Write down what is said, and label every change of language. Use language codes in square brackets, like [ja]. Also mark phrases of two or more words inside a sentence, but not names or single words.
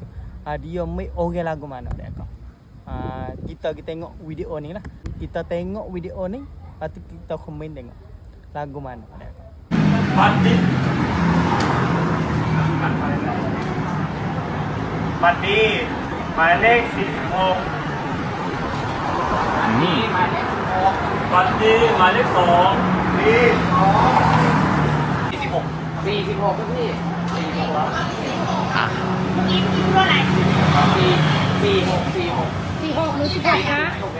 [ms] Dia make orang lagu mana adik kakak. Kita tengok video ni lah. Kita tengok video ni, lepas tu kita komen tengok lagu mana adik kakak. [th] Pati หมายเลข46นี่หมายเลข16ปัตตีหมายเลข2นี่46พี่ 46หรือ16นะ